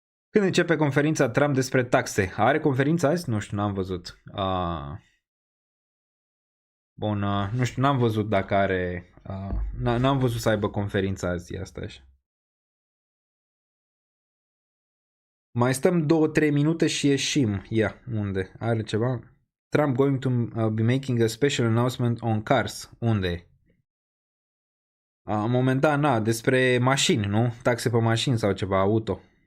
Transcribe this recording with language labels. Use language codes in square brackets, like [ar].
[ro] Când începe conferința Trump despre taxe? Are conferința azi? Nu știu, n-am văzut. Bun, nu știu, n-am văzut dacă are... n-am văzut să aibă conferința azi, asta așa. Mai stăm 2-3 minute și ieșim. Unde? Are ceva? [en] Trump going to be making a special announcement on cars. [ro] Unde? Momentan, despre mașini, nu? Taxe pe mașini sau ceva, auto.